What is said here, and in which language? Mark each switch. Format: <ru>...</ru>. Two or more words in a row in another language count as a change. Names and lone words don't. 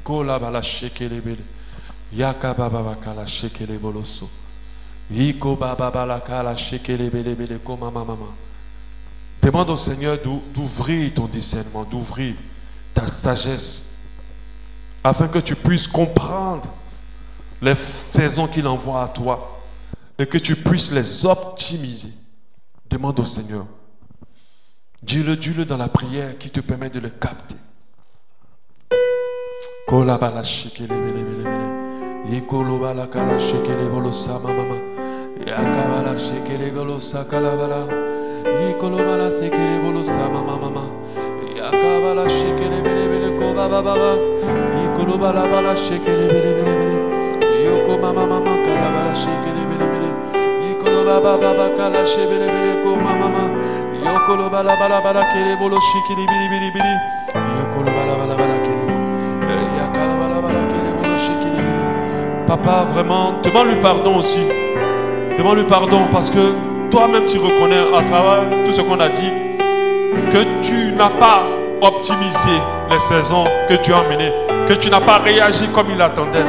<fr>Demande au Seigneur d'ouvrir ton discernement, d'ouvrir ta sagesse, afin que tu puisses comprendre les saisons qu'il envoie à toi et que tu puisses les optimiser. Demande au Seigneur. Dis-le dans la prière qui te permet de le capter. Kolabala shikele bele bele bele. Yekolobala kala shikele bolo sama mama. Yakabala shikele bolo sakalabala. Yekolobala shikele bolo sama mama. Yakabala shikele bele bele koba baba. Yekolobala bala shikele bele bele bele. Yoko mama mama kalabala shikele bele bele. Yekolobaba baba kala shibele bele ko mama. Yokolobala bala bala kele bolo shikele bele bele bele. Yokolobala bala bala kele bolo. Papa, vraiment, demande-lui pardon aussi. Demande-lui pardon parce que toi-même tu reconnais à travers tout ce qu'on a dit que tu n'as pas optimisé les saisons que tu as menées, que tu n'as pas réagi comme il attendait.</fr>